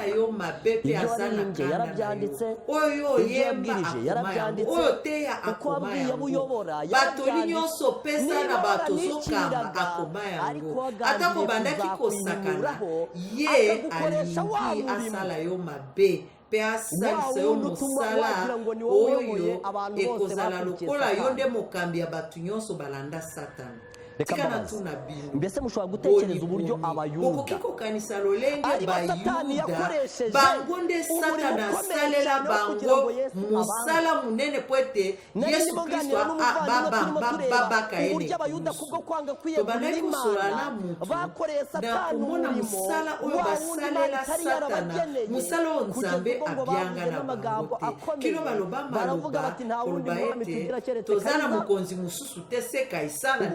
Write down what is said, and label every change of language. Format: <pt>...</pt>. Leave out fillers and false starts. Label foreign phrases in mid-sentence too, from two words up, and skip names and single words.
<rw>Ibyo warimbye yarabyanditse, ibyo yabwirije yarabyanditse, uko wabwiye abo uyobora yarabyanditse, niba waraniciraga ariko wagambiriye kuzakwihimuraho akagukoresha wa murimo wa wundi utuma wagira ngo ni wowe uyoboye abantu bose</rw> <ln>lokola yonde mokambi ya batu nyonso balanda Satani.</ln> <rw>Reka mbabaze, mbese mushobora gutekereza uburyo abayuda ari ba Satani yakoresheje umurimo ukomeye cyane wo kugira ngo Yesu abanze. Yesu Kristo uburyo abayuda kubwo kwanga kwiyegurira Imana bakoreye Satani umurimo wa wundi Imana itari yarabageneye kugeza ubwo bavuze n'amagambo akomeye baravuga bati nta wundi mwami tugira keretse Kaisari.</rw>